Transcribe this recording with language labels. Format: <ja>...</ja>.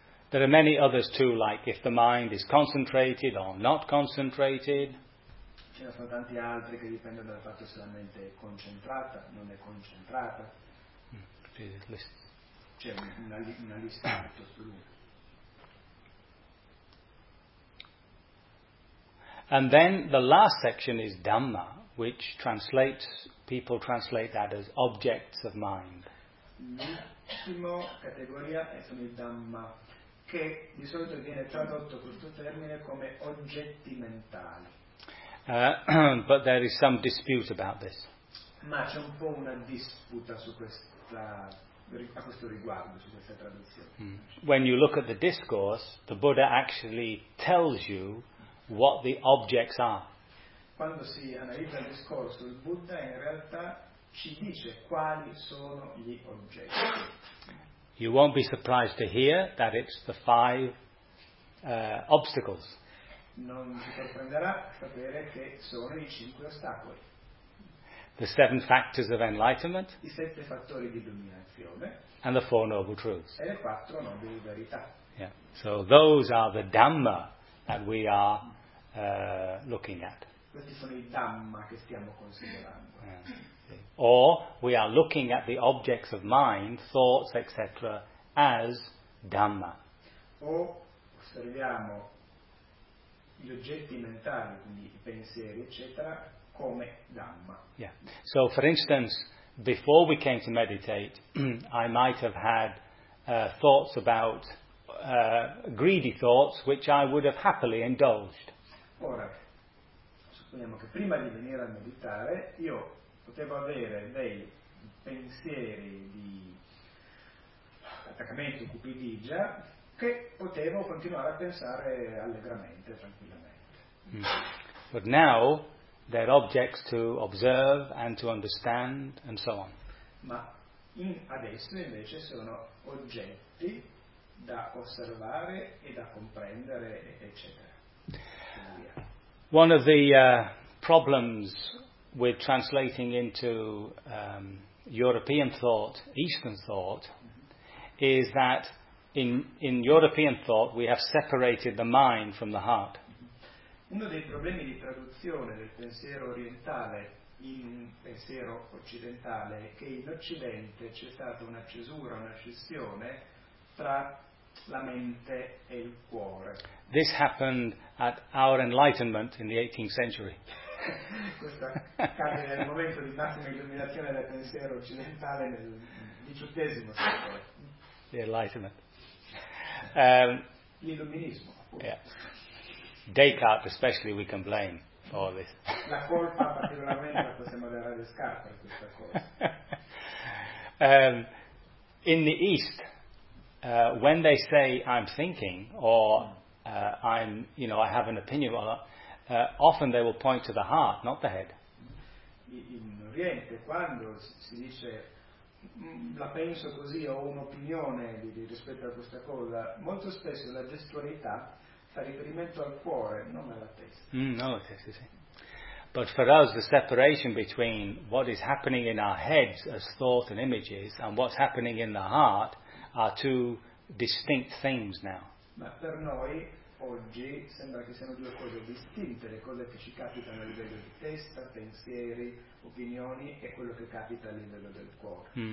<en>There are many others too, like if the mind is concentrated or not concentrated.</en> <it>Ce ne sono tanti altri che dipendono dal fatto se la mente è concentrata, non è concentrata. Mm. C'è una lista molto lunga.</it> <en>And then the last section is Dhamma, which translates, people translate that as objects of mind.</en> <it>L'ultima categoria è sono il Dhamma, che di solito viene tradotto questo termine come oggetti mentali.</it> <en>But there is some dispute about this.</en> <it>Ma c'è un po' una disputa su questa, a questo riguardo, su questa traduzione. Mm.</it> <en>When you look at the discourse, the Buddha actually tells you what the objects are.</en> <it>Quando si analizza il discorso, il Buddha in realtà ci dice quali sono gli oggetti.</it> <en>You won't be surprised to hear that it's the five obstacles.</en> <it>Non si sorprenderà sapere che sono i cinque ostacoli.</it> <en>The seven factors of enlightenment.</en> <it>I sette fattori di illuminazione.</it> <en>And the four noble truths.</en> <it>E le quattro nobili verità.</it> <en>Yeah. So those are the Dhamma that we are looking at.</en> <it>Questi sono i Dhamma che stiamo considerando.</it> <en>Yeah. Or we are looking at the objects of mind, thoughts, etc., as Dhamma.</en> <it>O osserviamo gli oggetti mentali, quindi i pensieri, eccetera, come Dhamma.</it> <en>Yeah. So, for instance, before we came to meditate, I might have had thoughts about greedy thoughts, which I would have happily indulged.</en> <it>Ora, supponiamo che prima di venire a meditare io potevo avere dei pensieri di attaccamento, cupidigia, che potevo continuare a pensare allegramente, tranquillamente.</it> <en>But now there are objects to observe and to understand and so on.</en> <it>Ma in adesso invece sono oggetti da osservare e da comprendere, eccetera.</it> <en>One of the problems with translating into European thought, Eastern thought, is that in European thought we have separated the mind from the heart.</en> <it>Uno dei problemi di traduzione del pensiero orientale in un pensiero occidentale è che in Occidente c'è stata una cesura, una scissione tra la mente e il cuore.</it> <en>This happened at our Enlightenment in the 18th century.</en> <it>Questo accade nel momento di massima illuminazione del pensiero occidentale nel 18th secolo.</it> <en>The Enlightenment.</en> <it>L'illuminismo.</it> <en>Yeah. Descartes especially we can blame for all this.</en> <it>La colpa particolarmente la possiamo dare a Descartes per questa cosa.</it> <en>In the East, when they say I'm thinking or I'm, you know, I have an opinion, often they will point to the heart, not the head.</en> <it>In Oriente, quando si dice la penso così o un'opinione rispetto a questa cosa, molto spesso la gestualità fa riferimento al cuore, non alla testa. Non alla testa, sì.</it> <en>But for us, the separation between what is happening in our heads as thought and images and what's happening in the heart are two distinct things now.</en> <it>Ma per noi oggi sembra che siano due cose distinte, le cose che ci capitano a livello di testa, pensieri, opinioni e quello che capita a livello del cuore.</it>